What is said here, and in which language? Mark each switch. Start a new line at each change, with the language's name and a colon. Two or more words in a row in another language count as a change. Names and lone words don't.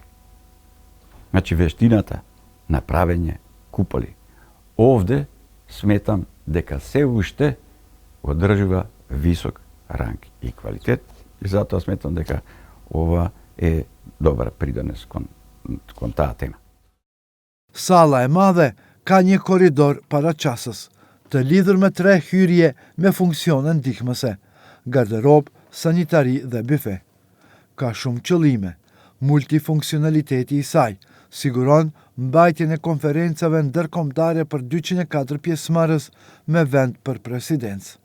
Macedonian: Значи, вештината на правење куполи овде сметам дека се уште одржува висок ранг и квалитет и затоа сметам дека ова е добар придонес кон таа тема.
Albanian: Sala e madhe ka një korridor paraqasës, të lidhur me 3 hyrje me funksione ndihmëse, garderob, sanitari dhe bife. Ka shumë qëllime. Multifunksionaliteti i saj siguron mbajtjen e konferencave ndërkombëtare për 204 pjesëmarrës me vend për presidencë.